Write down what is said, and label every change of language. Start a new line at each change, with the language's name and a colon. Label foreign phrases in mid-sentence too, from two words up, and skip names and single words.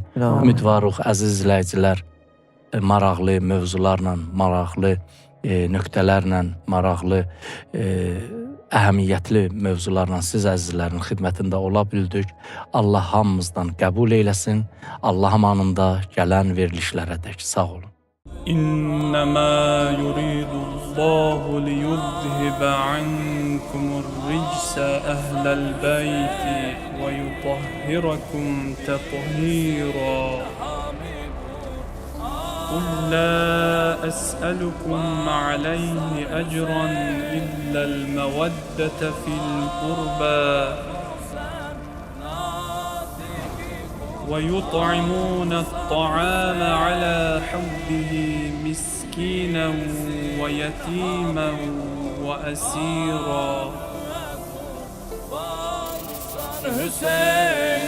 Azerbaijani: Ümidvarıq, əziz izləyicilər, maraqlı mövzularla, maraqlı nöqtələrlə, maraqlı əhəmiyyətli mövzularla siz əzizlərin xidmətində ola bildik. Allah hamımızdan qəbul eyləsin. Allah amanında gələn verilişlərə dək. Sağ olun.
Arabic: إنما يريد الله ليذهب عنكم الرجس أهل البيت ويطهركم تطهيرا قل لا أسألكم عليه أجرا إلا المودة في القربى ويطعمون الطعام على حبه مسكينا ويتيما وأسيرا